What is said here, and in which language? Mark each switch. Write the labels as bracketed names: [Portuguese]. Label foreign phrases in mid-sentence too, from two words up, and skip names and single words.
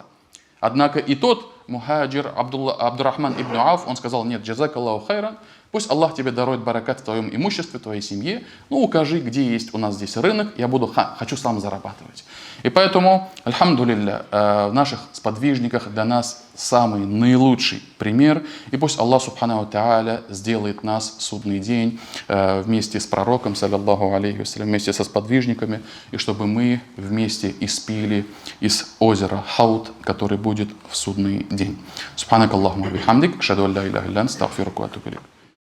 [Russian] Однако и тот мухаджир Абдурахман ибн Ауф, он сказал: нет, [Arabic] جزاك الله خيرا, [Russian] пусть Аллах тебе дарует баракат в твоем имуществе, в твоей семье, ну укажи, где есть у нас здесь рынок, я хочу сам зарабатывать. И поэтому, альхамдулилля, в наших сподвижниках для нас самый наилучший пример, и пусть Аллах [Arabic] سبحانه وتعالى [Russian] сделает нас в судный день вместе с пророком, [Arabic] صلى الله عليه وسلم, [Russian] вместе со сподвижниками, и чтобы мы вместе испили из озера Хауд, который будет в судный день. [Arabic] سبحانك اللهم وبحمدك أشهد أن لا إله إلا أنت أستغفرك وأتوب إليك.